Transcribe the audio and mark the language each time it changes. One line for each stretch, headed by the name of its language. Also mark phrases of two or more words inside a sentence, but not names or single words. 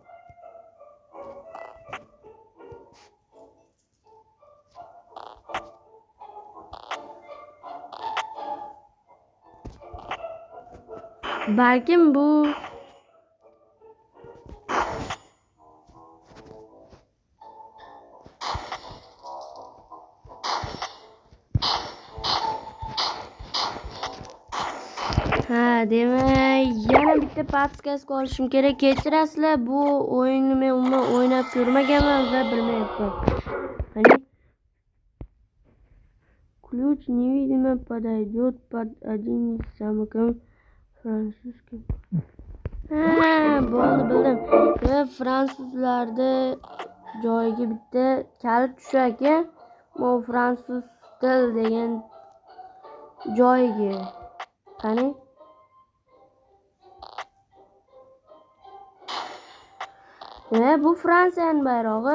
Uzbek: Balkim bu demak yana bitta podskazka olishim kerak. Kechirasizlar, bu o'yinni men umuman o'ynab ko'rmaganman va bilmayapman.
Russian: Qani ключ невидимо подойдет под один из самых fransuzский.
Uzbek: Bildim. Va fransuzlarda joyiga bitta kalit tushar ekan. Bu fransuz til degan joyiga. Qani bu Fransiyaning bayrog'i.